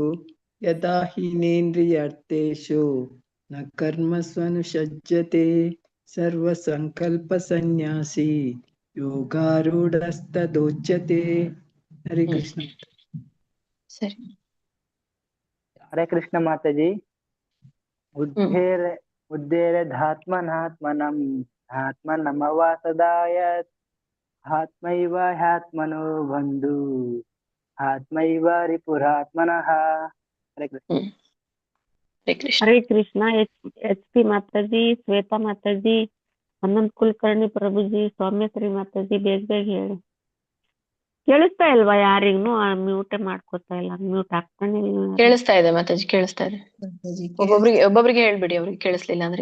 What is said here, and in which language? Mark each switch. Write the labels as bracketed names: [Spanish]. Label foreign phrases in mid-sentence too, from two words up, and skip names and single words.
[Sanskrit] ಯದಾ ಹೀನೇಂದ್ರಿಯಾರ್ಥೇಷು ನ ಕರ್ಮಸ್ವನುಷಜ್ಯತೆ ಸರ್ವ ಸಂಕಲ್ಪ ಸನ್ಯಾಸಿ ಯೋಗಾರೂಢಸ್ತದೋಚ್ಯತೆ. ಹರೇ ಕೃಷ್ಣ. [Kannada] ಸರಿ. [Sanskrit] ಹರೇ ಕೃಷ್ಣ ಮಾತಾಜಿ. ಉದ್ದೇರಧಾತ್ಮನಾತ್ಮನಂ ಆತ್ಮನಮವಾ ಸದಾಯತ್ ಆತ್ಮೈವ ಹ್ಯಾತ್ಮನೋ ಬಂಧು ಆತ್ಮೈವ ರಿಪುರಾತ್ಮನಃ. ಹರೇ ಕೃಷ್ಣ. ಹರೇ ಕೃಷ್ಣ. ಹರೇ ಕೃಷ್ಣ. [Kannada] ಎಚ್ ಪಿ ಮಾತಾಜಿ, ಶ್ವೇತಾ ಮಾತಾಜಿ, ಅನಂತ್ ಕುಲಕರ್ಣಿ ಪ್ರಭುಜಿ, ಸೌಮ್ಯಶ್ರೀ ಮಾತಾಜಿ, ಬೇಗ ಬೇಗ ಹೇಳಿ. ಕೇಳಿಸ್ತಾ ಇಲ್ವಾ ಯಾರಿಗೂ? ಮ್ಯೂಟೇ ಮಾಡ್ಕೋತಾ ಇಲ್ಲ, ಮ್ಯೂಟ್ ಆಗ್ತಾನೆ ಇಲ್ಲ. ಕೇಳಿಸ್ತಾ ಇದೆ ಮಾತಾಜಿ, ಕೇಳಿಸ್ತಾ ಇದೆ. ಒಬ್ಬೊಬ್ರಿಗೆ ಹೇಳ್ಬಿಡಿ ಅವ್ರಿಗೆ ಕೇಳಿಸ್ಲಿಲ್ಲ ಅಂದ್ರೆ.